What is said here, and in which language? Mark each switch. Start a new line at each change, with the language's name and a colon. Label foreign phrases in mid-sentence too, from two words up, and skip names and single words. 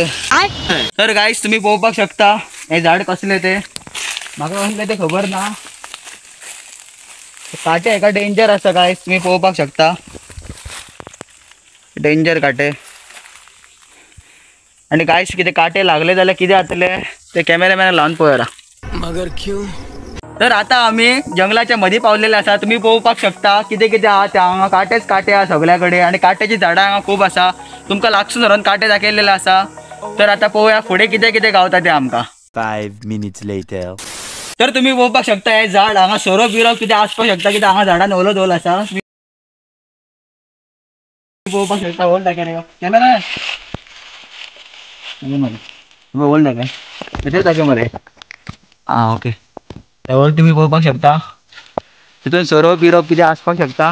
Konkani: तर गायस तुम्ही पळोवपाक शकता हे झाड कसले ते, म्हाका कसले ते खबर ना। काटे हेका डेंजर आसा गायस, तुम्ही पळोवपाक शकता, डेंजर काटे। आणि गायस कितें काटे लागले जाल्यार कितें जातले ते कॅमेरामॅनाक लावन पळयरा।
Hindi: मगर क्यों?
Konkani: तर आता आम्ही जंगलाच्या मध्ये पावलेले आसा, तुम्ही पळोवपाक शकता कितें कितें आहा ते। हांगा काटेच काटे आहा सगळ्याकडे आणि काट्याची झाडां हांगा खूब आसा, तुमकां लागसून धरून काटे दाखयलेले आसा। तर आता पळोवया फुडें कितें कितें गावता ते आमकां।
English: 5 minutes later.
Konkani: तर तुम्ही पळोवपाक शकता हे झाड हांगा सोरोप बिरोप कितें आसपाक शकता, कित्याक हांगा झाडान ओलो धोल आसा। पळोवपाक शकता होल दाखय कॅमेरा होल दाखय मरे। हा ओके, होल तुम्ही पळोवपाक शकता, तितून सोरोप बिरोप कितें आसपाक शकता।